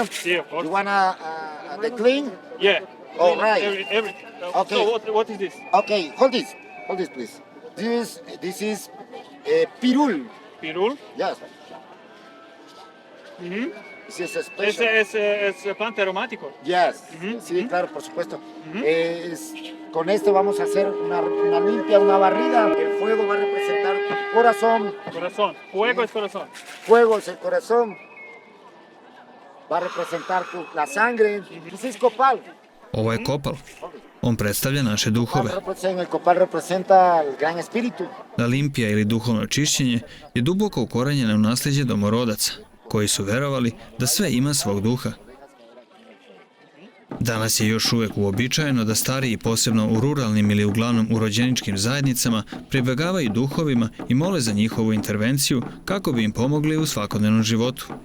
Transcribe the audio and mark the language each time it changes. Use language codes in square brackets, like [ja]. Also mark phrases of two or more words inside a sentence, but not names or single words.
[es] Sí, [en] of course. You wanna the clean? Yeah. All right. Everything. Okay. So what is this? Okay, hold this, please. This is pirul. Pirul. Yes. Ujú. This is a special. [es] Es planta aromático. Yes. Sí, claro, por supuesto. Con esto vamos a hacer una limpia, una barrida. El fuego va a representar tu corazón. Corazón. Fuego es corazón. Fuego es el corazón. Va a representar la sangre. [en] This is copal. [sr] Ovo je kopal. On predstavlja naše duhove. [es] El copal representa el gran espíritu. [sr] Da limpija ili duhovno čišćenje je duboko ukorenjeno u nasljeđe domorodaca, koji su verovali da sve ima svog duha. Danas je još uvek uobičajeno da stariji, posebno u ruralnim ili uglavnom u rođeničkim zajednicama, pribegavaju duhovima i mole za njihovu intervenciju kako bi im pomogli u svakodnevnom životu.